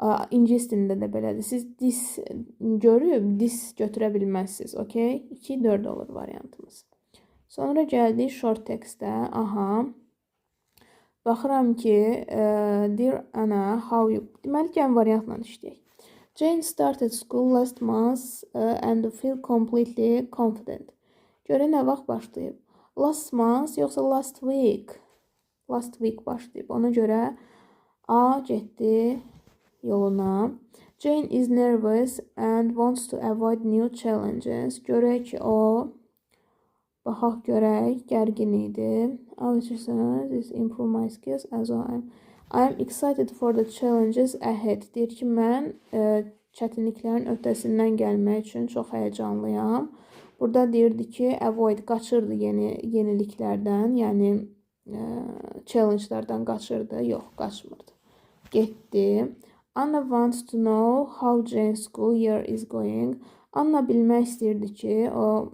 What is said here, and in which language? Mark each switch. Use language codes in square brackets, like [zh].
[az] İngilis dilində də belədir. Siz dis görüb, dis götürə bilməzsiniz. 2-4 olur variantımız. Sonra gəldik short textə. Aha. Baxıram ki, [en] dear Anna, how you... [az] Deməli, gəlin variantla işləyək. [en] Jane started school last month and feel completely confident. [az] Görə nə vaxt başlayıb? [en] Last month [az] yoxsa [en] last week? Last week [az] başlayıb. Ona görə A getdi yoluna. [en] Jane is nervous and wants to avoid new challenges. [az] Görək ki, o... Baxaq görək, gərgin idi. [en] This improve my skills as I am excited for the challenges ahead. [az] Deyir ki, mən çətinliklərin öhdəsindən gəlmək üçün çox həyəcanlıyam. Burada deyirdi ki, avoid, qaçırdı yeniliklərdən, yəni challenge'lardan qaçırdı. Yox, qaçmırdı. Getdi. [en] Anna wants to know how Jane's school year is going. [az] Anna bilmək istəyirdi ki, o...